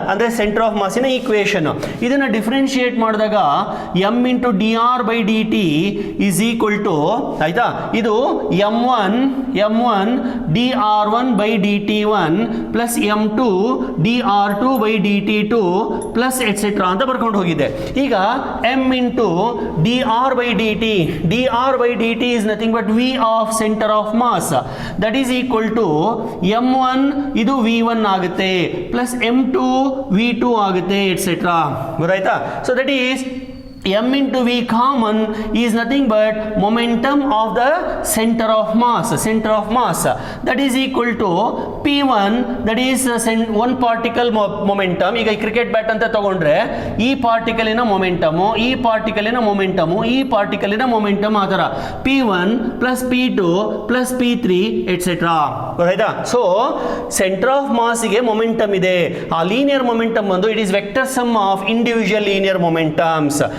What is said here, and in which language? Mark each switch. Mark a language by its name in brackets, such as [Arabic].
[Kannada] ಅಂದ್ರೆ centre of ಮಾಸಿನ equation. ಇದನ್ನ differentiate ಮಾಡಿದಾಗ M into D R by D T is equal to, ಆಯ್ತಾ, ಇದು M one D R one by D T one plus M to D R to by D T to plus et cetera ಅಂತ ಬರ್ಕೊಂಡು ಹೋಗಿದೆ. [English] ಈಗ m into dr by dt, dr by dt is nothing but v of center of mass, that is equal to m1 ಇದು v1 ಆಗುತ್ತೆ plus m2 v2 ಆಗುತ್ತೆ et cetera. ಗೊತ್ತಾಯ್ತಾ? So that is m into v common is nothing but momentum of the center of mass, that is equal to p1, that is one particle momentum. [Kannada] ಈಗ cricket bat ಅಂತ ತಗೊಂಡ್ರೆ ಈ ಪಾರ್ಟಿಕಲಿನ ಮೊಮೆಂಟಮು, ಈ ಪಾರ್ಟಿಕಲಿನ ಮೊಮೆಂಟಮು, ಈ ಪಾರ್ಟಿಕಲಿನ momentum, ಆ ಥರ p1 plus p2 plus p3 et cetera. ಗೊತ್ತಾಯ್ತಾ? So centre of ಮಾಸ್ಗೆ momentum ಇದೆ. ಆ ಲೀನಿಯರ್ ಮೊಮೆಂಟಮ್ ಬಂದು [English] It is vector sum of individual linear momentums.